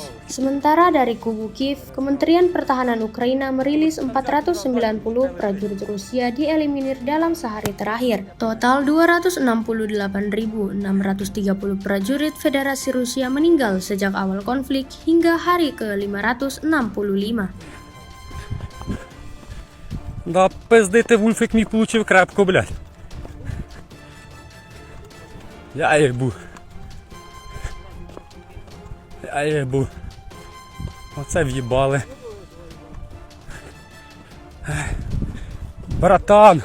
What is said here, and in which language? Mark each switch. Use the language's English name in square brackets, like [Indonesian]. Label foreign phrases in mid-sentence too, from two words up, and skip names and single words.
[Indonesian] Sementara dari kubu Kiev, Kementerian Pertahanan Ukraina merilis 490 prajurit Rusia dieliminir dalam sehari terakhir. Total 268.630 prajurit Federasi Rusia meninggal sejak awal konflik hingga hari ke-565. [Ukrainian] Да пиздити вульфик мій получив крепко, блядь. Я їбу. Оце в'їбали. Братан!